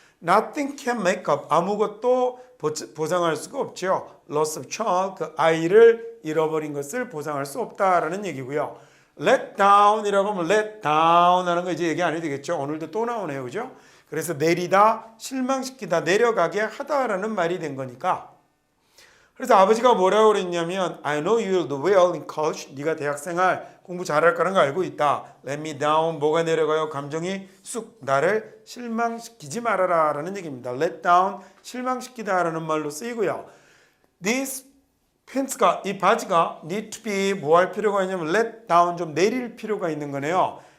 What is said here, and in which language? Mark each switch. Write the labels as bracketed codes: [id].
[en] Nothing can make up, [ko] 아무것도 보상할 수가 없죠. Loss of child, 그 아이를 잃어버린 것을 보상할 수 없다라는 얘기고요. Let down이라고 하면 let down 하는 거 이제 얘기 안 해도 되겠죠. 오늘도 또 나오네요. 그죠? 그래서 내리다, 실망시키다, 내려가게 하다라는 말이 된 거니까. 그래서 아버지가 뭐라고 그랬냐면 [en] I know you'll do well in college. [ko] 네가 대학생활 공부 잘할 거라는 거 알고 있다. [en] Let me down. [ko] 뭐가 내려가요? 감정이 쑥 나를 실망시키지 말아라 라는 얘기입니다. [en] Let down. [ko] 실망시키다 라는 말로 쓰이고요. [en] This pants [ko] 가 이 바지가 need to be 뭐 할 필요가 있냐면 let down 좀 내릴 필요가 있는 거네요.